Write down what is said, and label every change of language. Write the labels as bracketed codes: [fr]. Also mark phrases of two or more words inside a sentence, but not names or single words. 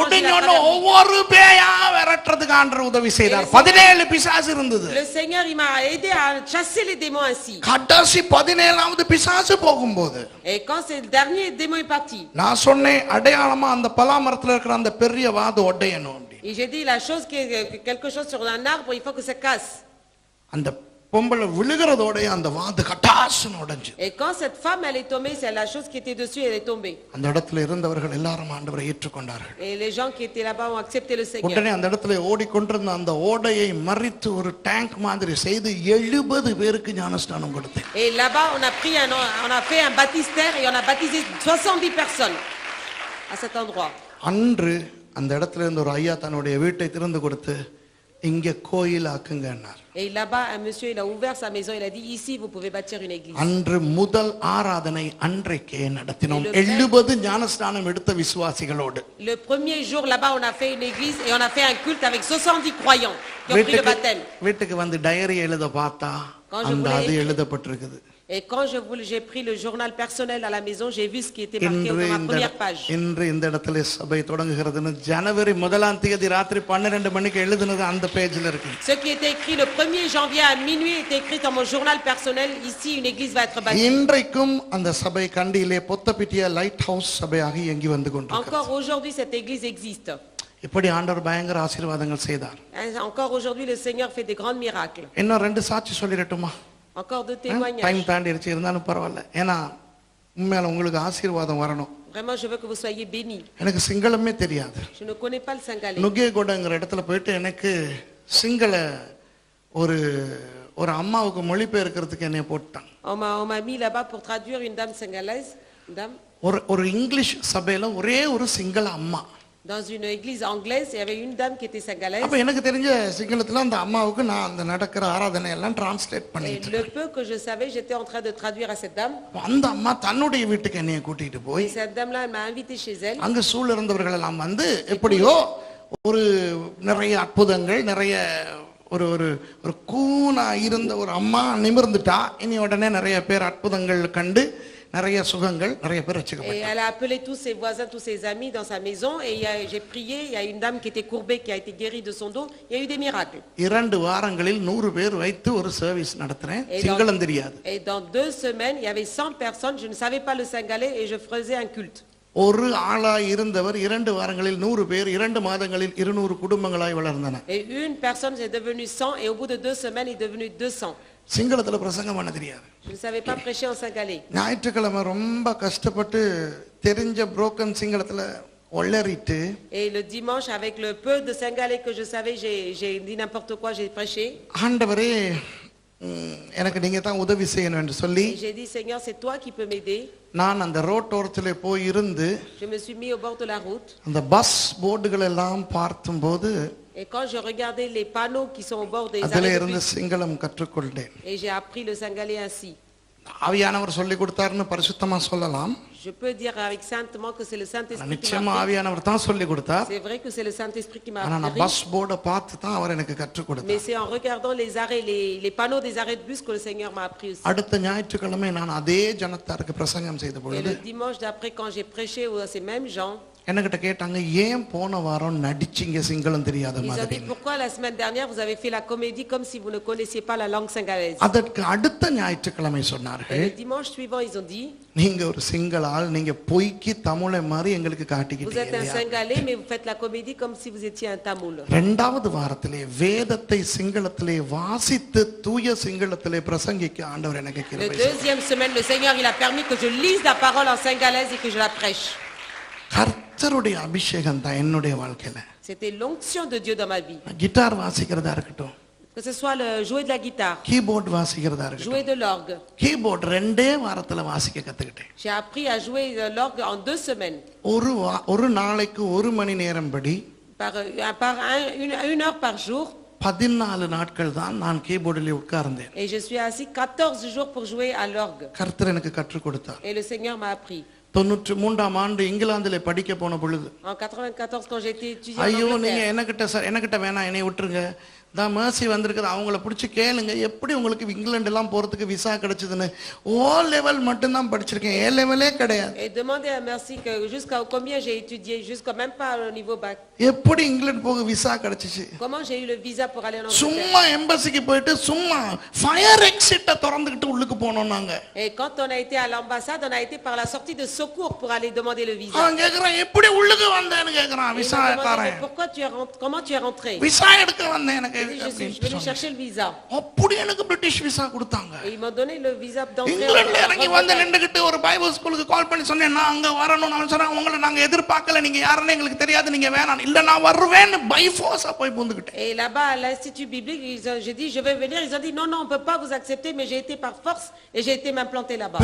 [ta] உடனே ஒவ்வொரு பேயா விரட்டுறதுக்கு ஆண்டவர் உதவி செய்தார். 17 பிசாசு இருந்தது. [fr] Le Seigneur il m'a aidé à chasser les démons ainsi. [ta] கடைசி 17வது பிசாசு போகும்போது [fr] Et quand c'est le dernier démon est parti. [ta] நான் சொன்னேன் அடையாளமா அந்த பலாமரத்துல இருக்கிற அந்த பெரிய வாது ஒட்டையணும். [fr] Et j'ai dit la chose quelque chose sur un arbre, il faut que ça casse. [ta] அந்த பொம்பளை விழுகிறதோட அந்த வாது கட்டாசுன்னு உடைஞ்சு. [fr] Et quand cette femme elle est tombée, c'est la chose qui était dessus, elle est tombée. [ta] அந்த இடத்துல இருந்தவர்கள் எல்லாரும் ஆண்டவரை ஏற்றுக்கொண்டார்கள். [fr] Et les gens qui étaient là-bas ont accepté le Seigneur. [ta] உடனே அந்த இடத்துல ஓடிக்கொண்டிருந்த அந்த ஓடையை மறித்து ஒரு டேங்க் மாதிரி செய்து 70 பேருக்கு ஞானஸ்நானம் கொடுத்தேன். [fr] Et là-bas on a fait un baptistère et on a baptisé 70 personnes à cet endroit. [ta] அன்று அந்த இடத்துல இருந்து ஒரு ஐயா தன்னுடைய வீட்டை திறந்து கொடுத்து இங்க கோயில் ஆக்குங்கன்னார். [fr] Et là-bas un monsieur il a ouvert sa maison, il a dit ici vous pouvez bâtir une église. [ta] அன்று முதல் ஆராதனை அன்றைக்கே நடத்தினோம் 70 ஞானஸ்நானம் எடுத்த விசுவாசிகளோடு. [fr] Le premier jour là-bas on a fait une église et on a fait un culte avec 70 croyants qui ont pris le baptême. [ta] வீட்டுக்கு வந்து டைரி எழுத பார்த்தா அந்த அது எழுதப்பட்டிருக்குது. [fr] Et quand j'ai pris le journal personnel à la maison, j'ai vu ce qui était marqué dans la première page. [ta] இன்று இந்த இடத்துல சபை தொடங்குகிறதுன்னு ஜனவரி 1ஆம் தேதி ராத்திரி 12 மணிக்கு எழுதுனது அந்த பேஜ்ல இருக்கு. [fr] Ce qui était écrit le 1er janvier à minuit était écrit dans mon journal personnel. Ici une église va être bâtie. [ta] இன்றைக்கும் அந்த சபை கண்டியிலே பொத்தப்பிட்டிய லைட் ஹவுஸ் சபையாக இயங்கி வந்து கொண்டிருக்கிறது. [fr] Encore aujourd'hui cette église existe. [ta] இப்படி ஆண்டவர் பயங்கர ஆசீர்வாதங்கள் செய்தார். [fr] Encore aujourd'hui le Seigneur fait des grands miracles. [ta] இன்னும் 2 சாட்சி சொல்லிரட்டுமா? [fr] Encore deux témoignages. [ta] டைம் தாண்டிருச்சு இருந்தாலும் பரவாயில்ல. ஏன்னா உண்மையில உங்களுக்கு ஆசீர்வாதம் வரணும். [fr] Vraiment je veux que vous soyez bénis. [ta] எனக்கு சிங்களமே தெரியாது. [fr] Je ne connais pas le singalais. [ta] நுகேகொடங்கிற இடத்துல போயிட்டு எனக்கு சிங்கள ஒரு அம்மாவுக்கு மொழிபெயர்க்கிறதுக்கு என்னைய போட்டான். [fr] On m'a mis là-bas pour traduire une dame singalaise, une dame. [ta] ஒரு இங்கிலீஷ் சபையில ஒரே ஒரு சிங்கள அம்மா. [fr] Dans une église anglaise, il y avait une dame qui était singalaise. [ta] அப்ப எனக்கு தெரிஞ்ச சிங்களத்துல அந்த அம்மாவுக்கு நான் அந்த நடக்கிற ஆராதனை எல்லாம் டிரான்ஸ்லேட் பண்ணிட்டு [fr] Le peu que je savais, j'étais en train de traduire à cette dame. [ta] அந்த அம்மா தன்னுடைய வீட்டுக்கு என்னைய கூட்டிட்டு போய் [fr] Et cette dame là elle m'a invité chez elle. [ta] அங்க சூழ இருந்தவர்கள் எல்லாம் வந்து எப்படியோ ஒரு நிறைய அற்புதங்கள் நிறைய ஒரு கூனா இருந்த ஒரு அம்மா நிமிர்ந்துட்டா இனி உடனே நிறைய பேர் அற்புதங்கள் கண்டு நிறைய சுகங்கள் நிறைய பேர் ரட்சிக்கப்பட்டாங்க. [fr] Et elle a appelé tous ses voisins, tous ses amis dans sa maison et j'ai prié, il y a une dame qui était courbée qui a été guérie de son dos, il y a eu des miracles. [ta] 2 வாரங்களில் 100 பேர் வைத்து ஒரு சர்வீஸ் நடத்துறேன். சிங்களம் தெரியாது. [fr] Et dans 2 semaines, il y avait 100 personnes, je ne savais pas le singalais et je faisais un culte. [ta] ஒரு ஆளாய் இருந்தவர் 2 வாரங்களில் 100 பேர் 2 மாதங்களில் 200 குடும்பங்களாய் வளர்ந்தன. [fr] Et une personne est devenue 100 et au bout de 2 semaines il est devenu 200. [ta] சிங்களத்துல பிரசங்கம் பண்ண தெரியாது. [fr] Je ne savais pas prêcher en singalais. [ta] ஞாயிற்றுக்கிழமை ரொம்ப கஷ்டப்பட்டு தெரிஞ்ச புரோக்கன் சிங்களத்துல ஒளறிட்டு [fr] Et le dimanche avec le peu de singalais que je savais, j'ai dit n'importe quoi, j'ai prêché. [ta] ஆண்டவரே எனக்கு நீங்க தான் உதவி செய்யணும் என்று சொல்லி [fr] J'ai dit Seigneur, c'est toi qui peux m'aider. [ta] நான் அந்த ரோட்டோரத்திலே போய் இருந்து [fr] Je me suis mis au bord de la route. [ta] அந்த [en] bus boards [ta] எல்லாம் பார்க்கும்போது [fr] Et quand je regardais les panneaux qui sont au bord des [ta] அதிலே [fr] arrêts de [ta] இருந்து [fr] bus, [ta] சிங்களம் கற்றுக்கொண்டேன். [fr] et j'ai appris le singalais ainsi. [ta] ஆவியானவர் சொல்லி கொடுத்தாருன்னு பரிசுத்தமா சொல்லலாம். [fr] Je peux dire avec saintement que c'est le Saint-Esprit qui [ta] நிச்சயமா [fr] m'a appris. [ta] ஆவியானவர் தான் சொல்லி கொடுத்தார். [fr] C'est vrai que c'est le Saint-Esprit qui m'a [ta] ஆனா நான் [fr] appris. [en] bus board [ta] பார்த்து தான் அவர் எனக்கு கற்றுக் [fr] Mais [ta] கொடுத்தார். [fr] c'est en regardant les arrêts, les panneaux des arrêts de bus que le Seigneur m'a appris aussi. [ta] அடுத்த ஞாயிற்றுக்கிழமை நான் அதே ஜனத்தாருக்கு பிரசங்கம் செய்த [fr] Et [ta] பொழுது [fr] le dimanche d'après, quand j'ai prêché à ces mêmes gens, [ta] என்கிட்ட கேட்டாங்க, ஏன் போன வாரம் நடிச்சிங்க சிங்களம் தெரியாத [fr] ils ont [ta] மாதிரி? [fr] dit pourquoi la semaine dernière vous avez fait la comédie comme si vous ne connaissiez pas la langue singalaise. [ta] அதற்கு அடுத்த ஞாயிற்றுக்கிழமை [fr] Et [ta] சொன்னார்கள், [fr] le dimanche suivant, ils ont dit [ta] நீங்க ஒரு சிங்கள ஆள், நீங்க பொய்க்கு தமிழை மாதிரி எங்களுக்கு [fr] vous êtes un [ta] காட்டிக்கிட்டீங்க. [fr] Singalais, mais vous faites la comédie comme si vous étiez un Tamoul. [ta] இரண்டாவது வாரத்திலே வேதத்தை சிங்களத்திலே வாசித்து தூய சிங்களத்திலே பிரசங்கிக்க ஆண்டவர் எனக்கு [fr] La [ta] கிருபை செய்தார். [fr] deuxième semaine, le Seigneur il a permis que je lise la parole en singalaise et que je la prêche. [ta] கர்த்தருடைய அபிஷேகம் தான் என்னுடைய வாழ்க்கையில. [fr] C'était l'onction de Dieu dans ma vie. [ta] கிட்டார் வாசிக்கிறதா இருக்கட்டும், [fr] Que ce soit le jouer de la guitare, [ta] கீபோர்டு வாசிக்கிறதா இருக்கட்டும். [fr] jouer de l'orgue. [ta] கீபோர்டு 2 வாரத்துல வாசிக்க கத்துக்கிட்டேன். [fr] J'ai appris à jouer de l'orgue en 2 semaines. [ta] ஒரு நாளைக்கு 1 மணி நேரம் படி [fr] Une heure par jour. [ta] 14 நாட்கள் தான் நான் கீபோர்டில் உட்கார்ந்தேன். [fr] Et je suis assis 14 jours pour jouer à l'orgue. [ta] கர்த்தர் எனக்கு கற்றுக் கொடுத்தார். [fr] Et le Seigneur m'a appris. [ta] 93ஆம் ஆண்டு இங்கிலாந்திலே படிக்க போன பொழுது, [fr] En 94, quand j'étais étudiant en [ta] ஐயோ நீங்க [fr] Angleterre, [ta] எனக்கிட்ட வேணாம், என்னை விட்டுருங்க, தான் மேர்சி வந்திருக்குது, அவங்கள பிடிச்சி கேளுங்க எப்படி உங்களுக்கு இங்கிலாந்து எல்லாம் போறதுக்கு விசா கிடைச்சதுன்னு. [en] O level [ta] மட்டும்தான் படிச்சிருக்கேன், [en] A level [ta] கிடையாது. [fr] et demandez à Merci que jusqu'à combien j'ai étudié, jusqu'à même pas au niveau bac. [ta] எப்படி இங்கிலாந்து போக விசா கிடைச்சிச்சு? [fr] Comment j'ai eu le visa pour aller en Angleterre? [ta] சும்மா எம்பசிக்கு போயிட்டு சும்மா [en] fire exit [ta] திறந்துக்கிட்டு உள்ளுக்கு போனோம் நாங்க. [fr] Et quand on a été à l'ambassade, on a été par la sortie de secours pour aller demander le visa. [ta] அவன் கேக்குறான், எப்படி உள்ளுக்கு வந்தேன்னு கேக்குறான். [fr] Et ils [ta] விசா [fr] m'ont demandé, [ta] காரன், [fr] mais pourquoi tu es rentré, comment tu es rentré? [ta] விசா எடுக்க வந்தேன் எனக்கு. [fr] J'ai dit, je suis venu chercher le visa. [ta] அப்படி எனக்கு பிரிட்டிஷ் விசா கொடுத்தாங்க. [fr] Et ils m'ont donné le visa d'entrée. [ta] இங்கிலாந்துல இறங்கி [fr] en [ta] வந்து [fr] Grande-Bretagne. [ta] நின்றுகிட்டு ஒரு [en] Bible school [ta] கால் பண்ணி சொன்னேன், நான் அங்க வரணும். அவன் சொன்னான், உங்களை நாங்க எதிர்பார்க்கல, நீங்க யாருன்னு எங்களுக்கு தெரியாது, நீங்க வேணாம். இல்ல நான் வருவேன்னு [en] by force [ta] போய் பூந்துக்கிட்டேன். [fr] Et là-bas à l'institut biblique, j'ai dit je vais venir. Ils ont dit non, on peut pas vous accepter, mais j'ai été par force et j'ai été m'implanter là-bas.